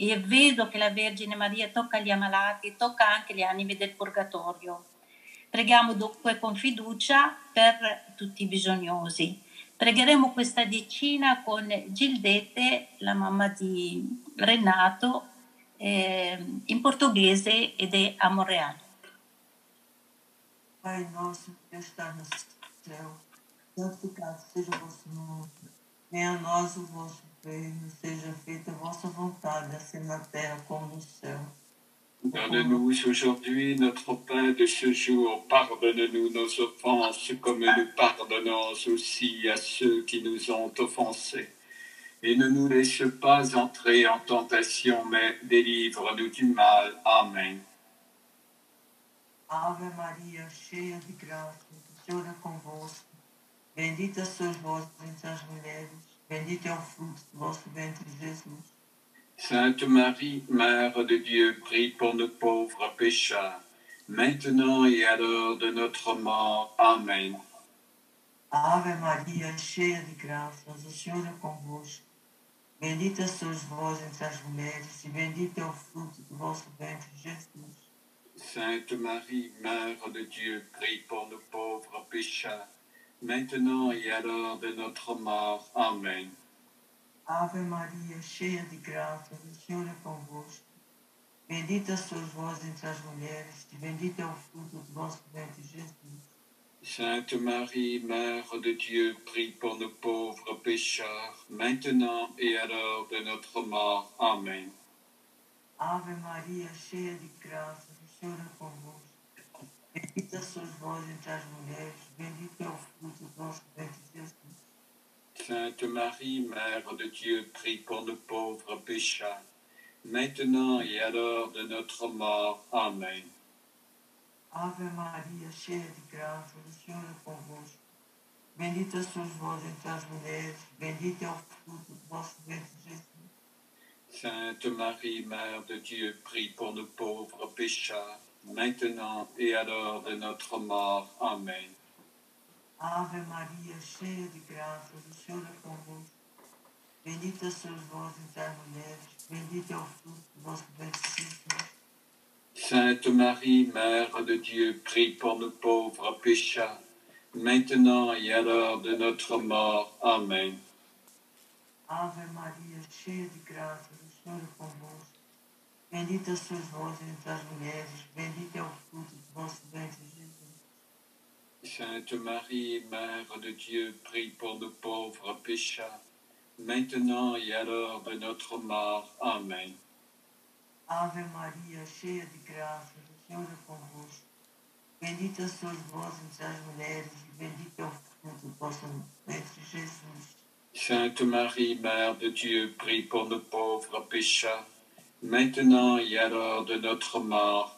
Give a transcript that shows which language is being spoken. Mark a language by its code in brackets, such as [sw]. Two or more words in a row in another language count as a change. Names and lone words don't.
[it] E vedo che la Vergine Maria tocca gli ammalati, tocca anche gli animi del purgatorio. Preghiamo dunque con fiducia per tutti i bisognosi. Pregheremo questa decina con Gildete, la mamma di Renato, in portoghese ed è a Montreal. [pt] Pai nosso que está no céu, santificado seja o vosso nome. Venha a nós o vosso reino, seja feita a vossa vontade, assim na terra como no céu. [fr] Donne-nous aujourd'hui notre pain de ce jour. Pardonne-nous nos offenses comme nous pardonnons aussi à ceux qui nous ont offensés. Et ne nous laisse pas entrer en tentation, mais délivre-nous du mal. Amen. [pt] Ave Maria, cheia de graça, o Senhor é convosco. Bendita sois vós entre as mulheres, bendito é o fruto do vosso ventre, Jesus. [fr] Sainte Marie, Mère de Dieu, prie pour nos pauvres pécheurs, maintenant et à l'heure de notre mort. Amen. [pt] Ave Maria, cheia de graça, o Senhor é convosco. Bendita sois vós entre as mulheres, e bendito é o fruto do vosso ventre, Jesus. [fr] Sainte Marie, Mère de Dieu, prie pour nos pauvres pécheurs, maintenant et à l'heure de notre mort. Amen. [pt] Ave Maria, cheia de graça, o Senhor é convosco. Bendita sois vós entre as mulheres, e bendito é o fruto do vosso ventre, Jesus. [fr] Sainte Marie, Mère de Dieu, prie pour nos pauvres pécheurs, maintenant et à l'heure de notre mort. Amen. [pt] Ave Maria, cheia de graça, o Senhor é convosco. Bendita sois vós entre as mulheres, bendito é o fruto do vosso ventre, Jesus. [fr] Sainte Marie, Mère de Dieu, prie pour nos pauvres pécheurs, maintenant et à l'heure de notre mort. Amen. [pt] Ave Maria, cheia de graça, o Senhor é convosco. Bendita sois vós entre as mulheres, bendito é o fruto do vosso ventre, Jesus. [fr] Sainte Marie, Mère de Dieu, prie pour nos pauvres pécheurs, maintenant et à l'heure de notre mort. Amen. [pt] Ave Maria, cheia de graça, o Senhor é convosco. Bendita sois vós entre as mulheres, bendito é o fruto do vosso ventre, Jesus. [fr] Sainte Marie, Mère de Dieu, prie pour nos pauvres pécheurs, maintenant et à l'heure de notre mort. Amen. [pt] Ave Maria, cheia de graça, o Senhor é convosco. Bendita sois vós entre as mulheres, bendito é o fruto do vosso ventre, Jesus. [fr] Sainte Marie, Mère de Dieu, prie pour nos pauvres pécheurs, maintenant et à l'heure de notre mort. Amen. [pt] Ave Maria, cheia de graça, o Senhor é convosco. Bendita sois vós entre as mulheres, e bendito é o fruto do vosso ventre, Jesus. [fr] Sainte Marie, Mère de Dieu, prie pour nos pauvres pécheurs, maintenant et à l'heure de notre mort.